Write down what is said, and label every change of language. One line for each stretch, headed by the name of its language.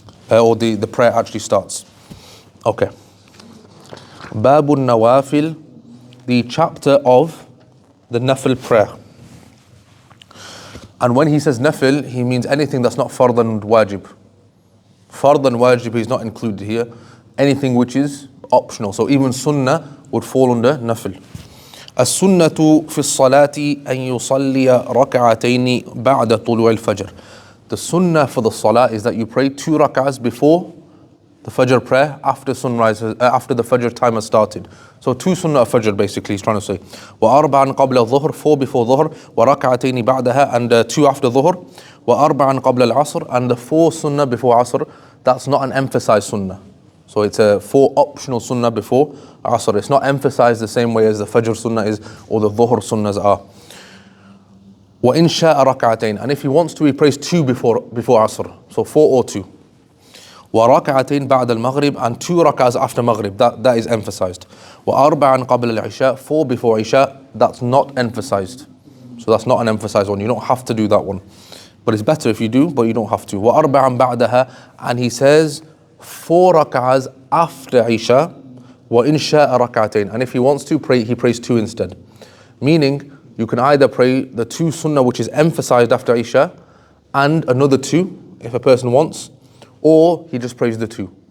English: Or the prayer actually starts. Okay. Babun Nawafil, the chapter of the nafil prayer. And when he says nafil, he means anything that's not fard and wajib. Fard and wajib is not included here. Anything which is optional. So even sunnah would fall under nafil.
Arabic: السنة في الصلاة أن يصلي ركعتين بعد طلوع الفجر.
English: The sunnah for the salah is that you pray 2 rak'ahs before the Fajr prayer, after sunrise, after the Fajr time has started. So 2 sunnah of Fajr basically he's trying to say.
Arabic: وأربعا قبل الظهر,
English: 4 before Dhuhr,
Arabic: وركعتين بعدها,
English: and 2 after Dhuhr,
Arabic: وأربعا قبل العصر,
English: and the 4 sunnah before Asr. That's not an emphasized sunnah. So it's a 4 optional sunnah before Asr. It's not emphasized the same way as the Fajr sunnah is or the Dhuhr sunnahs are.
Arabic: وَإِنْ شَاءَ رَكَعَتَيْنِ,
English: and if he wants to, he prays 2 before Asr. So 4 or 2.
Arabic: وَرَكَعَتَيْنِ بَعْدَ الْمَغْرِبِ,
English: and 2 rak'ahs after Maghrib. That is emphasized.
Arabic: وَأَرْبَعًا قَبْلَ الْعِشَاءِ,
English: 4 before Isha. That's not emphasized. So that's not an emphasized one. You don't have to do that one. But it's better if you do, but you don't have to.
Arabic: وَأَرْبَعًا بَعْدَهَا,
English: and he says 4 rak'ahs after Isha.
Arabic: وَإِنْ شَاءَ رَكَعَتَيْنِ,
English: and if he wants to pray, he prays 2 instead. Meaning, you can either pray the 2 sunnah which is emphasized after Isha and another 2 if a person wants, or he just prays the 2.